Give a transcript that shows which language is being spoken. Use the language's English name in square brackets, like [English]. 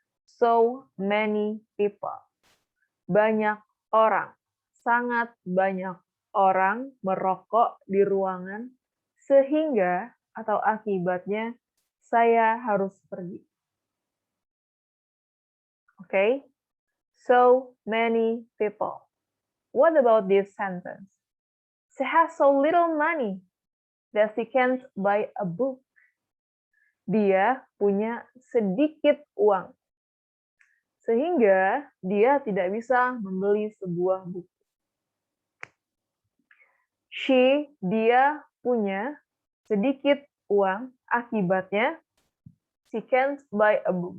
[English] So many people. [Indonesian] Banyak orang, sangat banyak orang merokok di ruangan sehingga atau akibatnya saya harus pergi. [English] Okay? So many people. What about this sentence? She has so little money that she can't buy a book. [Indonesian] Dia punya sedikit uang, sehingga dia tidak bisa membeli sebuah buku. Dia punya sedikit uang, akibatnya [English] she can't buy a book.